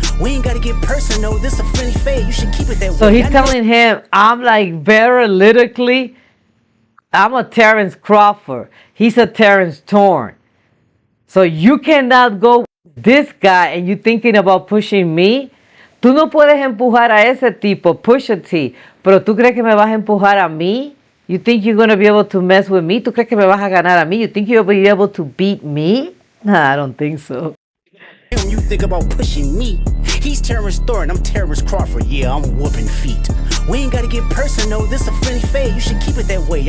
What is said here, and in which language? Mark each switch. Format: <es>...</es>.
<en>We ain't gotta get personal. This a friendly fade. You should keep it that way. So he's telling him, I'm like very lyrically, I'm a Terrence Crawford. He's a Terrence Thorne. So you cannot go with this guy and you thinking about pushing me.</en> <es>Tú no puedes empujar a ese tipo, Pusha T, pero tú crees que me vas a empujar a mí?</es> <en>You think you're going to be able to mess with me?</en> <es>¿Tú crees que me vas a ganar a mí?</es> <en>You think you'll be able to beat me? Nah, I don't think so. You think about pushing me. He's Terrence Thornton, I'm Terrence Crawford. Yeah, I'm whooping feet. We ain't gotta get personal, this a friendly fade. You should keep it that way.</en>